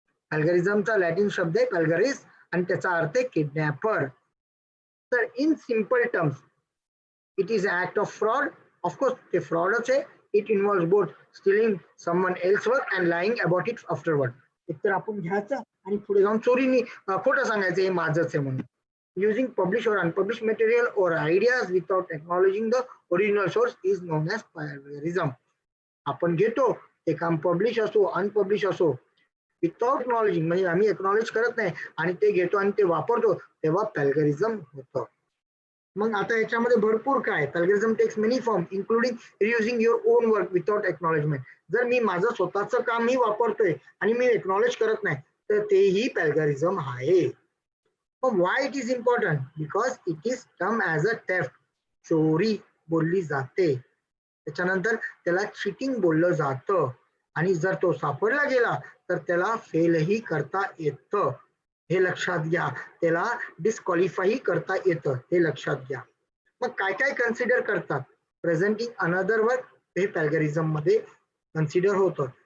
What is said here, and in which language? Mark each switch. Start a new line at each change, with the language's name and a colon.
Marathi: प्लॅगरिझमचा Latin शब्द आहे प्लॅगरिस आणि त्याचा अर्थ आहे किडनॅपर.
English: तर in simple terms it is act of fraud.
Marathi: Of course ते फ्रॉडच आहे.
English: It involves both stealing someone else work and lying about it afterward.
Marathi: एकतर आपण घ्यायचं आणि पुढे जाऊन चोरीने खोटं सांगायचं हे माझंच आहे म्हणून.
English: Using published or unpublished material or ideas without acknowledging the original source is known as plagiarism.
Marathi: आपण घेतो ते काम पब्लिश असो अनपब्लिश असो
English: without acknowledging
Marathi: म्हणजे आम्ही एक्नॉलेज करत नाही आणि ते घेतो आणि ते वापरतो तेव्हा प्लॅगरिझम होतं. मग आता याच्यामध्ये भरपूर काय,
English: Plagiarism takes many form including reusing your own work without acknowledgement.
Marathi: जर मी माझं स्वतःचं काम ही वापरतोय आणि मी एक्नॉलेज करत नाही तर तेही प्लॅगरिझम आहे.
English: why it is important, because it is termed as a theft.
Marathi: चोरी बोलली जाते. त्याच्यानंतर त्याला चिटिंग बोललं जातं आणि जर तो सापडला गेला तर त्याला फेलही करता येतं. हे लक्षात घ्या. त्याला डिस्क्वालिफाई करता येतं हे लक्षात घ्या. मग काय काय कन्सिडर करतात,
English: presenting another work
Marathi: हे प्लॅगरिझम मध्ये कन्सिडर होतं.